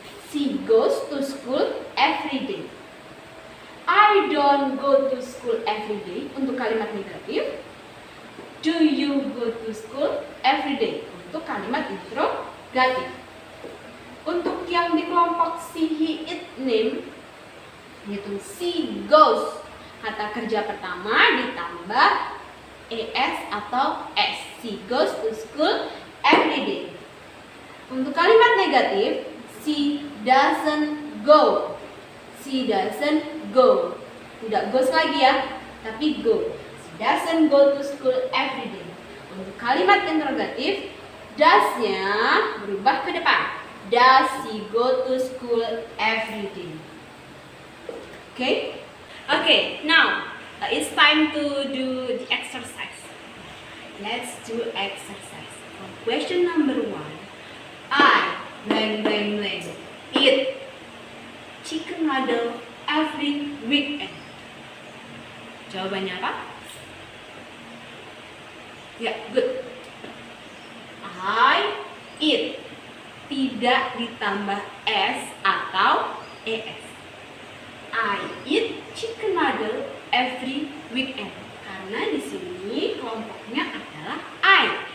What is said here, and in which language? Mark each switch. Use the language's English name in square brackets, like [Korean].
[English] She goes to school every day. I don't go to school every day. [Indonesian] Untuk kalimat negatif. [English] Do you go to school every day? [Indonesian] Untuk kalimat interrogatif. Untuk yang di kelompok si, he, it, name, yaitu [English] she goes. [Indonesian] Kata kerja pertama ditambah es atau s. [English] She goes to school every day. [Indonesian] Untuk kalimat negatif, [English] she doesn't go. She doesn't go. Tidak goes [Indonesian] lagi ya, tapi [English] go. She doesn't go to school every day. [Indonesian] Untuk kalimat interrogatif, does-nya berubah ke depan. [English] Does she go to school every day? Okay? Okay, now it's time to do the exercise. Let's do exercise. Question number 1. I blank blank blank eat chicken noodle every weekend. [Indonesian] Jawabannya apa? [English] Ya, good. I eat [Indonesian] tidak ditambah s atau es. [English] I eat chicken noodle every weekend. [Indonesian] Karena di sini kelompoknya adalah I.